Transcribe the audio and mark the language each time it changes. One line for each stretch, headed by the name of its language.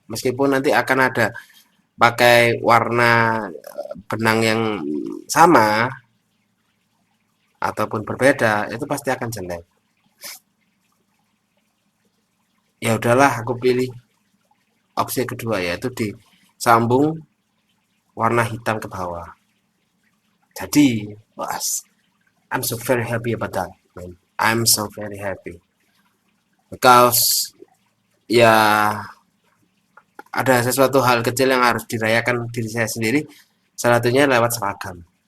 Indonesian: Meskipun nanti akan ada pakai warna benang yang sama ataupun berbeda, itu pasti akan jelek. Ya udahlah, aku pilih opsi kedua, yaitu disambung warna hitam ke bawah. Jadi,
English: was, I'm so very happy about that, man. I'm so very happy because
Indonesian: ya ada sesuatu hal kecil yang harus dirayakan diri saya sendiri, salah satunya lewat seragam.